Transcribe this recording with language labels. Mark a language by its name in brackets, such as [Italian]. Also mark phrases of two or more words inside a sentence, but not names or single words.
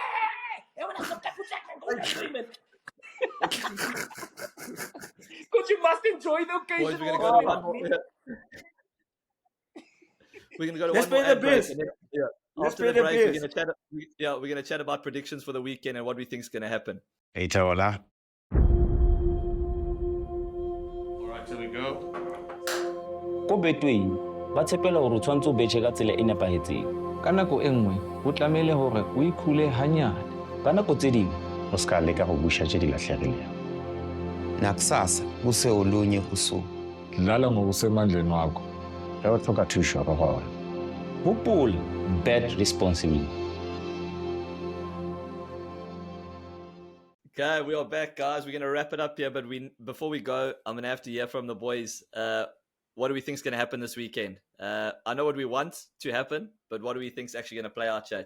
[English] Because you must enjoy the occasion. We're going to go to Let's one more pay the ad break, bills. and then, Let's after pay the the break, we're bills. going to chat about predictions for the weekend and what we think is going to happen. Hey, Taola. All right, here we go. [Southern Sotho] Ko betweng ba tshepela hore o tshwantse o betjhe ka tsela e nepahetseng ka nako e nngwe ho tlamehile hore o ikhule hanyane ka nako tse ding [Northern Sotho] O ska leka go busha tše di lahlegilego. [Zulu] Nakusasa kuse olunye usuku. Dlala ngokusemandleni wakho. [Northern Sotho] Ge o tlhoka thušo re gona. [English] hopola bet responsibly. Okay, we are back, guys. We're going to wrap it up here, but before we go, I'm going to have to hear from the boys. What do we think is going to happen this weekend? I know what we want to happen, but what do we think is actually going to play out, chat?